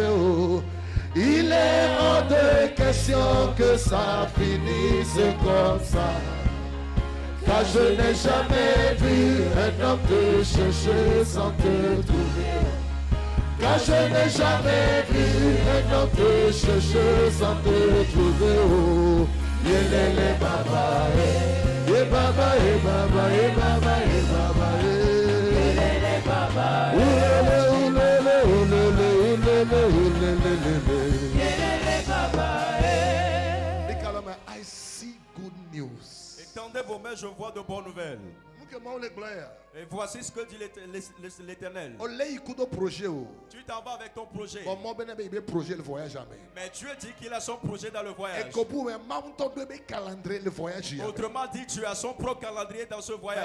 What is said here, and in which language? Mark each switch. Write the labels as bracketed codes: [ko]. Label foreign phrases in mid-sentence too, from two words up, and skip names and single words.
[fr] Oh, il est hors de question que ça finisse comme ça. Car je n'ai jamais vu un homme te chercher sans te trouver. Car je n'ai jamais vu un homme te chercher sans te trouver. Oh, yelele baba, eh baba, eh baba, eh baba, eh baba, yelele baba, ulele, ulele, ulele, ulele, yelele baba, [en] I see good news. [fr] Étendez vos mains, je vois de bonnes nouvelles. Et voici ce que dit l'Éternel. Tu t'en vas avec ton projet. Mais Dieu dit qu'il a son projet dans le voyage. Autrement dit, tu as son propre calendrier dans ce voyage.